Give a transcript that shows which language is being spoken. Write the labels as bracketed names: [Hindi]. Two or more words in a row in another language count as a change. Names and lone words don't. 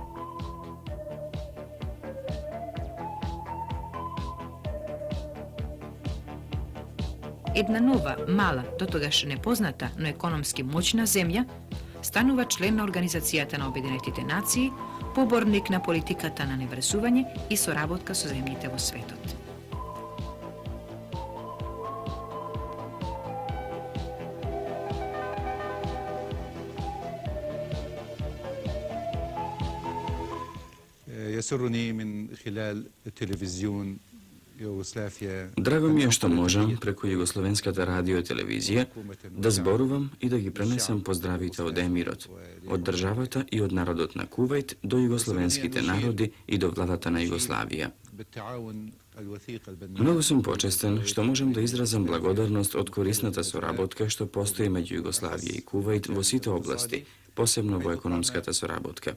[Macedonian] Една нова, мала, дотогаш непозната, но економски моќна земја станува член на Организацијата на Обединетите нации, поборник на политиката на неврзување и соработка со земјите во светот. [Arabic] يسرني من خلال التلفزيون [Macedonian] Драго ми е што можам преку Југословенската радио и телевизија да зборувам и да ги пренесам поздравите од емирот, од државата и од народот на Кувајт до југословенските народи и до владата на Југославија. Многу сум почестен што можам да изразам благодарност од корисната соработка што постои меѓу Југославија и Кувајт во сите области, посебно во економската соработка.